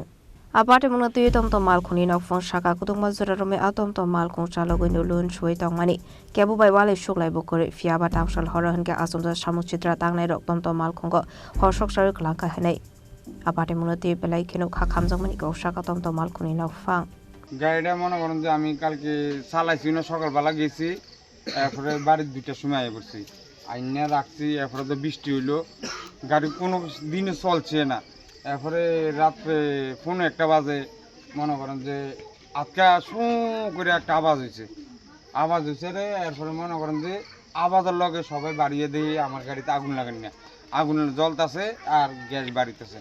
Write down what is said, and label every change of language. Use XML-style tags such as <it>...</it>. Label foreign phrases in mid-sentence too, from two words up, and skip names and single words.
<trp>Aparte mungna tuyi tomto malkhungni nokfong shaka kutung mazura rome atomto malkhung chalogoi nulun shui tongmani. Kebu bai wale shuklai bokore fiaba tangshal hora hanke asumsa samung shitra tangnai rok tomto malkhungko hor shokshawi kalang ka hanai. Aparte mungna tuyi belai kinu khamjangmani ko shaka tomto malkhungni nokfang.</trp> <bn>গাড়িটা মনে করেন যে আমি কালকে চালাইছি না সকালবেলা গেছি এরপরে বাড়ির 2টার সময় আই পড়ছি আইনা রাখছি এরপরে তো বৃষ্টি হইলো গাড়ি কোনো দিনে চলছে না এরপরে রাত্রে ফোন একটা বাজে মনে করেন যে আজকে শু করে একটা আওয়াজ হয়েছে রে এরপরে মনে করেন যে আওয়াজের লগে সবাই বাড়িয়ে দিয়ে আমার গাড়িতে আগুন লাগান না আগুনের জ্বলতাছে আর গ্যাস বাড়িতেছে।</bn>